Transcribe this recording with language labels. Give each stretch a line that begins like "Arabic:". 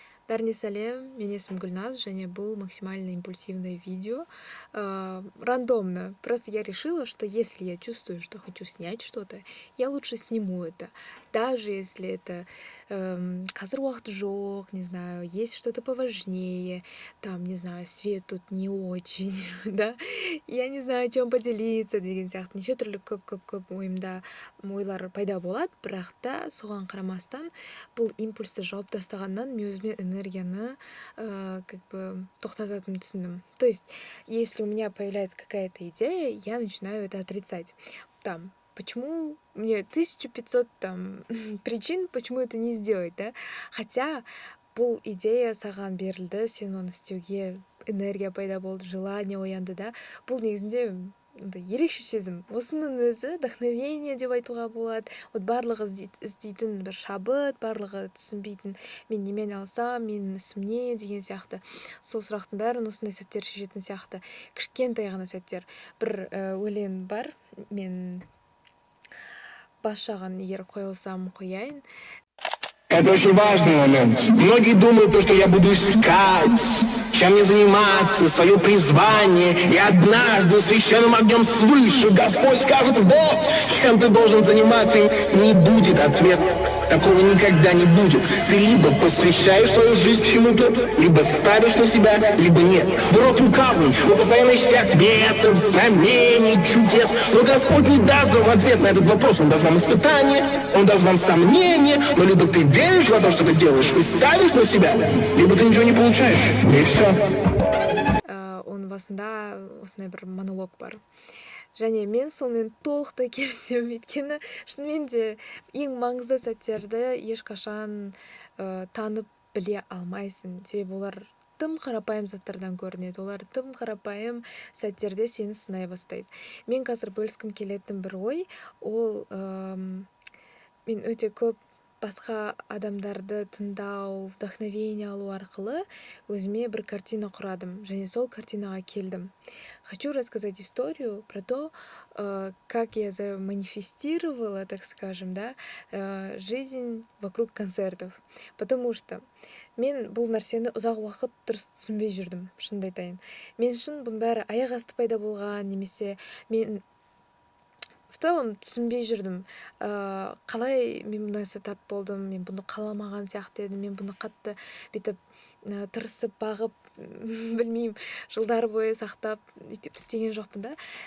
Kazakh: Бәріне сәлем, мен есімім Гүлназ, және бұл
Russian: максимально импульсивное видео. Рандомно. Просто я решила, что если я чувствую, что хочу снять что-то, я лучше сниму это. Даже если это
Kazakh: қазір уақыт жоқ,
Russian: не знаю, есть что-то поважнее, там, не знаю, свет тут не очень, да, я не знаю, о чем поделиться
Kazakh: деген сияқты неше түрлі көп ойымда ойлар пайда болады, бірақ та соған қарамастан бұл импульсті жауып тастағаннан мен өзіме энергияны
Russian: как бы
Kazakh: тоқтататынымды түсіндім.
Russian: То есть, если у меня появляется какая-то идея, я начинаю это отрицать. Там, почему мне 1500 там причин, почему это не сделать, да? Хотя
Kazakh: бұл идея саған берілді, сен оны істеуге энергия пайда болды, желание оянды, да? Бұл негізінде ерекше сезім. Осының өзі вдохновение деп айтуға болады. Вот барлығы іздейтін бір шабыт, барлығы түсінбейтін мен немен алсам, менің ісім не деген сияқты. Сол сұрақтың бәрін осындай сәттер шешетін сияқты. Кішкентай ғана сәттер. Бір өлең бар, мен бас жағын егер қойылсам қояйын.
Russian: Это очень важный момент. Многие думают, что я буду искать, чем мне заниматься, свое призвание. И однажды священным огнем свыше Господь скажет: вот, чем ты должен заниматься. И не будет ответа. Такого никогда не будет. Ты либо посвящаешь свою жизнь чему-то, либо ставишь на себя, либо нет. Вы род лукавый, вы постоянно ищете ответов, знамений, чудес. Но Господь не даст вам ответ на этот вопрос. Он даст вам испытание, Он даст вам сомнения. Но либо ты веришь в то, что ты делаешь, и ставишь на себя, либо ты ничего не получаешь. И все.
Kazakh: Оның басында осындай бір монолог бар. Және мен сонымен толықтай келісемін, өйткені шынымен де ең маңызды сәттерді ешқашан танып біле алмайсың. Себебі олар тым қарапайым заттардан көрінеді, олар тым қарапайым сәттерде сені сынай бастайды. Мен қазір бөліскім келетін бір ой, ол мен өте көп басқа адамдарды тыңдау, вдохновение алу арқылы өзіме бір картина құрадым, және сол картинаға келдім.
Russian: Хочу рассказать историю про то, как я заманифестировала, так скажем, да, жизнь вокруг концертов. Потому что
Kazakh: мен бұл нәрсені ұзақ уақыт дұрыс түсінбей жүрдім, шынымды айтайын. Мен үшін бұның бәрі аяқ асты пайда болған, немесе мен
Russian: в целом
Kazakh: түсінбей жүрдім. Қалай мен бұндай тап болдым, мен бұны қаламаған сияқты едім, мен бұны қатты бүйтіп тырысып бағып, білмеймін, жылдар бойы сақтап өйтіп істеген жоқпын да.